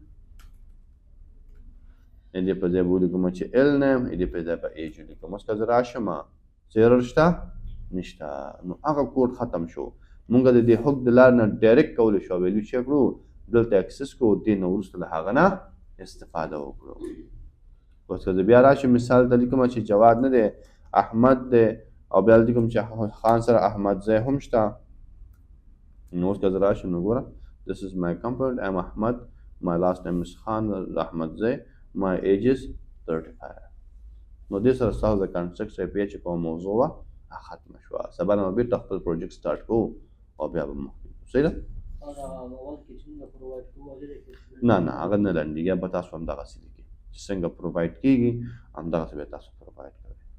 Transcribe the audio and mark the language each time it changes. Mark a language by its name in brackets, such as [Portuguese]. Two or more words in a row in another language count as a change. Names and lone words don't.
[Pashto] د دې په ځای به ولیکم چې ال نیم د دې په ځای به ایج ولیکم اوس که زه راشم څه ایرر شته نشته نو هغه کوډ ختم شو مونږ د دې حق د لارې نه ډایرکټ کولی شو ویلیو چک کړو دلته اکسس کړو دې نه وروسته له هغه نه استفاده وکړو اوس که زه بیا راشم مثال ته لیکم چې جواد نه دی احمد دی او بیا لیکم چې خان سره احمد ځای هم شته نو اوس که زه راشم نو ګوره [English] This is my component. I am Ahmad. My last name is Khan Ahmad Zay. My age is 35. [Pashto] نو دې سره ستاسو د کنسټرکټ API چې کومه موضوع وه ختمه شوه سبا نه به بېرته خپل [English] project start [Pashto] کوو او بیا به مخکې ځو صحیح ده نه هغه نه لنډېږي به تاسو همدغسې لیکئ چې څنګه پرووایډ کېږي همدغسې به تاسو پرووایډ کوئ